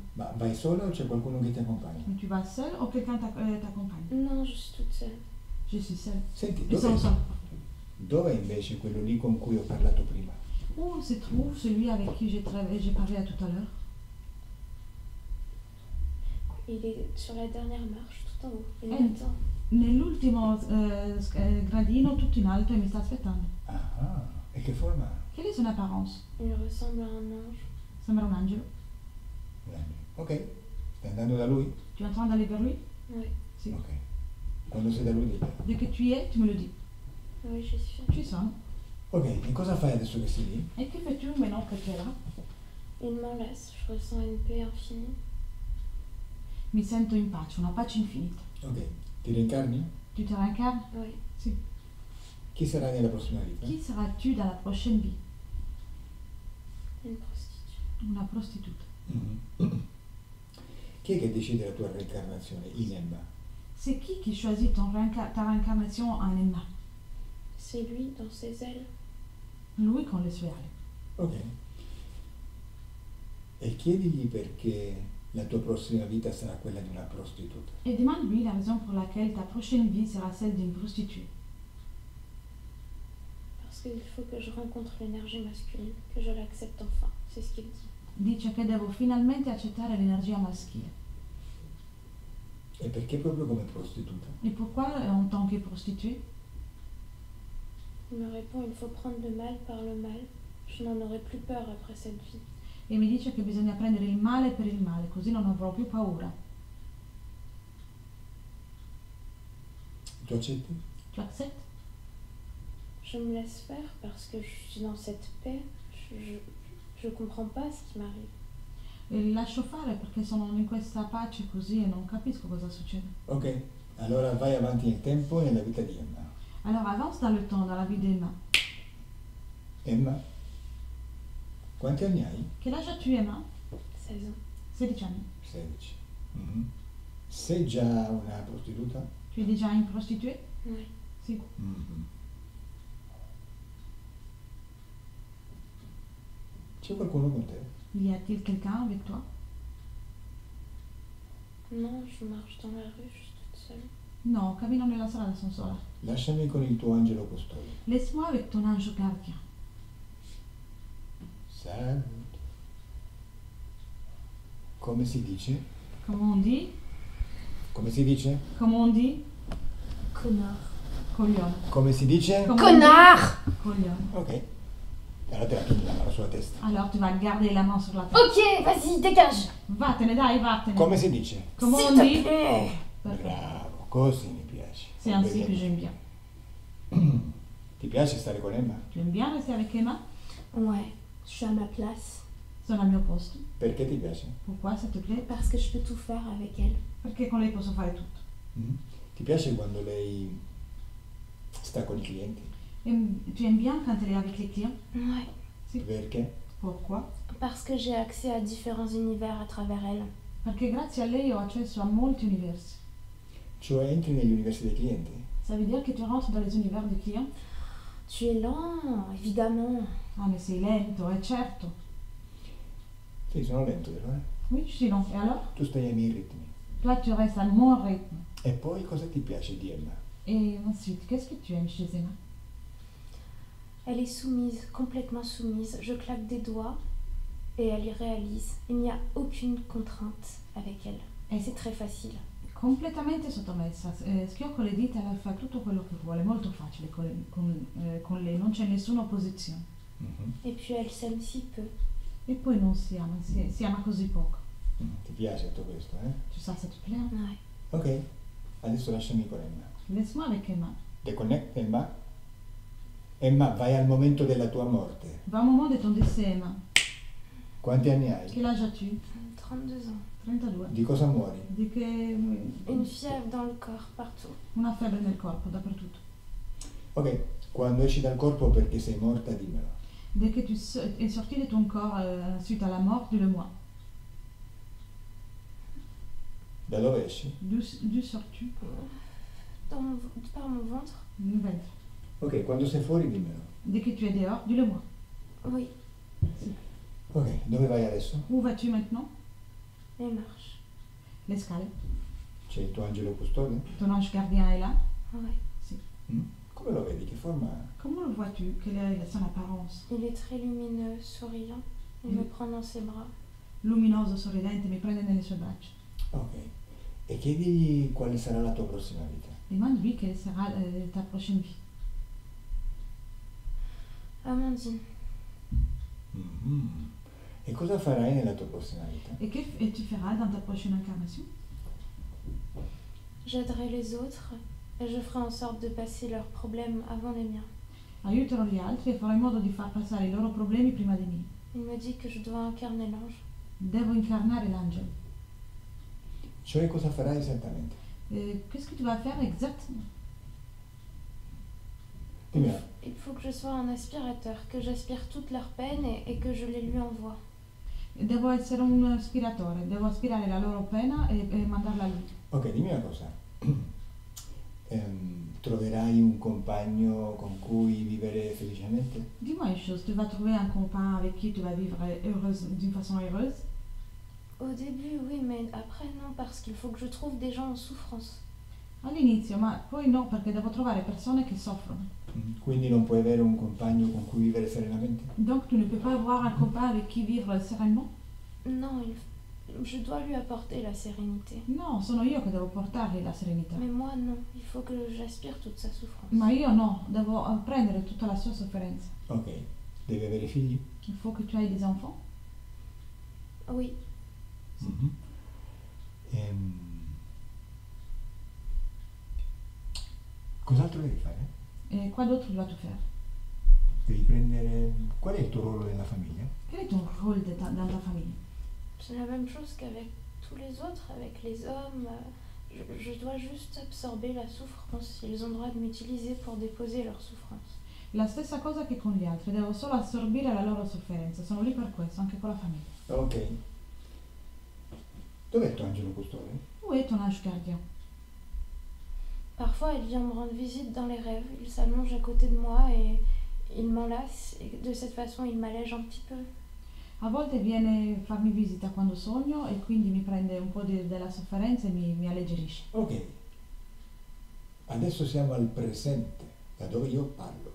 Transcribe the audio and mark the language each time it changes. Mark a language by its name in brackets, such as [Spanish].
[Italian] Ma vai solo o c'è qualcuno che ti accompagna? [French] Mais tu vas seul ou quelqu'un t'accompagne? Non, je suis toute seule. Je suis seule. [Italian] Senti, [French] Ils sont seuls. [Italian] dov'è invece quello lì con cui ho parlato prima? [French] Où se trouve celui avec qui j'ai parlé tout à l'heure? Il est sur la dernière marche, tout en haut. Il Eh. m'attend. [Italian] Nell'ultimo gradino tutto in alto e mi sta aspettando. Ah, e che forma ha? [French] Quelle est son apparence? Il ressemble à un ange. [Italian] Sembra un angelo. Un angelo. Ok, stai andando da lui? [French] Tu es en train d'aller vers lui? Oui, [Italian] Si. Ok. Quando sei da lui diglielo. [French] Dès que tu y es, tu me le dis. oui, je suis. Tu sonnes. [Italian] Ok, e cosa fai adesso che sei lì? [French] Et que fais-tu maintenant que tu es là? Il m'enlace. Je ressens une paix infinie. [Italian] Mi sento in pace, una pace infinita. Ok, ti reincarni? [French] Tu te réincarnes? Oui. [Italian] Si. Chi sarai nella prossima vita? [French] Qui seras-tu dans la prochaine vie? Une prostituée. [Italian] Una prostituta. Mhm. Chi è che decide la tua reincarnazione? Inemma. [French] C'est qui choisit ta réincarnation en Emma? C'est lui dans ses ailes. [Italian] Lui con le sue ali. Ok. E chiedigli perché la tua prossima vita sarà quella di una prostituta. [French] Et demande-lui la raison pour laquelle ta prochaine vie sera celle d'une prostituée. Parce qu'il faut que je rencontre l'énergie masculine, que je l'accepte enfin. C'est ce qu'il dit. [Italian] Dice che devo finalmente accettare l'energia maschile. E perché proprio come prostituta? [French] Et pourquoi en tant que prostituée? Il me répond, il faut prendre le mal par le mal. Je n'en aurai plus peur après cette vie. [Italian] E mi dice che bisogna prendere il male per il male, così non avrò più paura. Tu accetti? [French] Tu acceptes? Je me laisse faire parce que je suis dans cette paix. Je comprends pas ce qui m'arrive. [Italian] E lascio fare perché sono in questa pace così e non capisco cosa succede. Ok, allora vai avanti nel tempo e nella vita di Emma. [French] Alors avance dans le temps, dans la vie d'Emma. [Italian] Emma, quanti anni hai? [French] Quel âge as-tu, Emma? 16 ans. [Italian] 16 anni. 16. Mhm. Sei già una prostituta? [French] Tu es déjà une prostituée? Oui. [Italian] Si. Mhm. C'è qualcuno con te? [French] Y a-t-il quelqu'un avec toi? Non, je marche dans la rue, je suis toute seule. [Italian] No, cammino nella strada, sono sola. Lasciami con il tuo angelo custode. [French] Laisse-moi avec ton ange gardien. [Italian] Salve. Come si dice? [French] Comment on dit? [Italian] Come si dice? [French] Comment on dit? Connard. [Italian] Coglione. Come si dice? [French] Comment on dit? Coglione. [Italian] Ok. Allora te la tieni la mano sulla testa. [French] Alors tu vas garder la main sur la tête. Ok, vas-y, dégage. [Italian] Vattene, dai, vattene. Come si dice? [French] Comment S'il on te dit? plaît. Parfait. [Italian] Bravo, così mi piace. [French] C'est ainsi que j'aime bien. [Italian] Ti piace stare con Emma? [French] Tu aimes bien rester avec Emma? Ouais, je suis à ma place. [Italian] sono al mio posto. Perché ti piace? [French] Pourquoi ça te plaît? Parce que je peux tout faire avec elle. [Italian] Perché con lei posso fare tutto. Mm? Ti piace quando lei sta con i clienti? [French] Tu aimes bien quand elle est avec les clients? Ouais. [Italian] Sì. Perché? [French] Pourquoi? Parce que j'ai accès à différents univers à travers elle. [Italian] Perché grazie a lei ho accesso a molti universi. Cioè entri negli universi dei clienti? [French] Ça veut dire que tu rentres dans les univers des clients? Tu es lent, évidemment. Ah mais [Italian] sei lento, certo. Sì, sono lento, vero? [French] Oui, je suis lent. Et alors? [Italian] Tu stai ai miei ritmi. [French] Toi, tu restes à mon rythme. [Italian] E poi cosa ti piace di Emma? [French] Et ensuite, qu'est-ce que tu aimes chez Emma? Elle est soumise, complètement soumise. Je claque des doigts et elle y réalise. Il n'y a aucune contrainte avec elle. Et c'est très facile. [Italian] Completamente sottomessa, schiocco le dita e lei fa tutto quello che vuole, molto facile con lei, non c'è nessuna opposizione. Mhm. [French] Et puis elle s'aime si peu. [Italian] E poi non si ama, si ama così poco. Ti piace tutto questo, eh? [French] Tu sais, ça te plaît? Ouais. [Italian] Ok, adesso lasciami con Emma. [French] Laisse-moi avec Emma. [English] Deconnect Emma. [Italian] Emma, vai al momento della tua morte. [French] Va au moment de ton décès, Emma. [Italian] Quanti anni hai? [French] Quel âge as-tu? 32 ans. 32. [Italian] Di cosa muori? Di che [French] Une fièvre dans le corps, partout. [Italian] una febbre nel corpo, dappertutto. Ok, quando esci dal corpo perché sei morta, dimmelo. [French] Dès que tu es sorti de ton corps suite à la mort, dis-le-moi. [Italian] Da dove esci? [French] D'où sors-tu? Par mon ventre. Du ventre. [Italian] Ok, quando sei fuori, dimmelo. [French] Dès que tu es dehors, dis-le-moi. Oui, [Italian] Ok, dove vai adesso? [French] Où vas-tu maintenant? les marches. [Italian] Le scale. C'è il tuo angelo custode? [French] Ton ange gardien est là. Ouais. [Italian] Mm? Come lo vedi? Che forma ha? [French] Comment le vois-tu? Quelle est son apparence? Il est très lumineux, souriant. Il me prend dans ses bras. [Italian] Luminoso, sorridente, mi prende nelle sue braccia. Ok. E chiedigli quale sarà la tua prossima vita. [French] Demande-lui quelle sera ta prochaine vie. Amandine. Mhm. [Italian] E cosa farai nella tua prossima vita? [French] Et tu feras dans ta prochaine incarnation? J'aiderai les autres et je ferai en sorte de passer leurs problèmes avant les miens. [Italian] Aiuterò gli altri e farò in modo di far passare i loro problemi prima dei miei. [French] Il me dit que je dois incarner l'ange. [Italian] Devo incarnare l'angelo. Cioè cosa farai esattamente? [French] Qu'est-ce que tu vas faire exactement? [Italian] Dimmi. [French] Il faut que je sois un aspirateur, que j'aspire toute leur peine et que je les lui envoie. [Italian] Devo essere un aspiratore, devo aspirare la loro pena e mandarla a lui. Ok, dimmi una cosa. Troverai un compagno con cui vivere felicemente? [French] Dis-moi une chose, tu vas trouver un copain avec qui tu vas vivre d'une façon heureuse? Au début, oui, mais après, non, parce qu'il faut que je trouve des gens en souffrance. [Italian] All'inizio, ma poi no, perché devo trovare persone che soffrono. Quindi non puoi avere un compagno con cui vivere serenamente? [French] Donc tu ne peux pas avoir un copain avec qui vivre sereinement? Non, je dois lui apporter la sérénité. [Italian] No, sono io che devo portargli la serenità. [French] Mais moi, non. Il faut que j'aspire toute sa souffrance. [Italian] Ma io no, devo prendere tutta la sua sofferenza. Ok. Devi avere figli? [French] Il faut que tu aies des enfants? Oui. Mhm. [Italian] Cos'altro devi fare? [French] Et quoi d'autre dois-tu faire? [Italian] Devi prendere... Qual è il tuo ruolo nella famiglia? [French] Quel est ton rôle dans ta famille? C'est la même chose qu'avec tous les autres, avec les hommes. Je dois juste absorber la souffrance. Ils ont le droit de m'utiliser pour déposer leur souffrance. [Italian] La stessa cosa che con gli altri, devo solo assorbire la loro sofferenza, sono lì per questo, anche con la famiglia. Ok. Dov'è il tuo angelo custode? [French] Où est ton ange gardien? Parfois, il vient me rendre visite dans les rêves. Il s'allonge à côté de moi et il m'enlace. Et de cette façon, il m'allège un petit peu. [Italian] A volte viene a farmi visita quando sogno e quindi mi prende un po' della sofferenza e mi alleggerisce. Ok. Adesso siamo al presente, da dove io parlo.